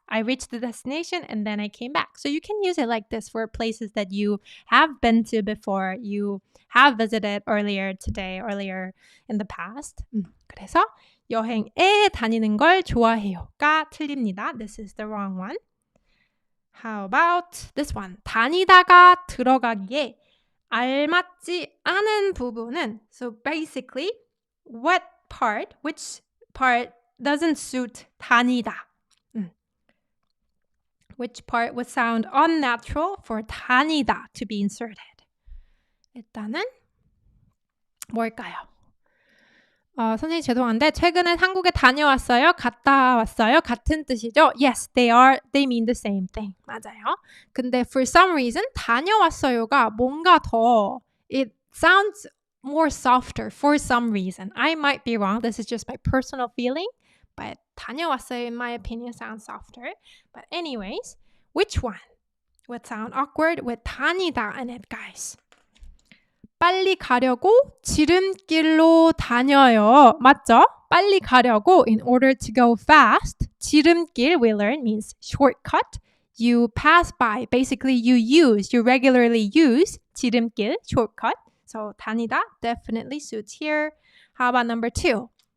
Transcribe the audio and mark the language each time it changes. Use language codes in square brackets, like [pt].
[en] I reached the destination and then I came back. So you can use it like this for places that you have been to before, you have visited earlier in the past. [ko] 그래서 여행에 다니는 걸 좋아해요가 틀립니다. [en] This is the wrong one. How about this one? [ko] 다니다가 들어가기에 알맞지 않은 부분은, [en] so basically, which part doesn't suit 다니다? Which part would sound unnatural for 다니다 to be inserted? [ko] 일단은 뭘까요? 선생님 죄송한데 최근에 한국에 다녀왔어요? 갔다 왔어요? 같은 뜻이죠? [en] Yes, they mean the same thing. [ko] 맞아요. 근데 [en] for some reason [ko] 다녀왔어요가 뭔가 더 [en] it sounds more softer for some reason. I might be wrong. This is just my personal feeling. But 다녀왔어요, in my opinion, sounds softer. But anyways, which one would sound awkward with 다니다 in it, guys? [ko] 빨리 가려고 지름길로 다녀요. 맞죠? 빨리 가려고, [en] in order to go fast, 지름길, we learn, means shortcut. You pass by, basically you regularly use 지름길, shortcut. So 다니다 definitely suits here. How about number 2?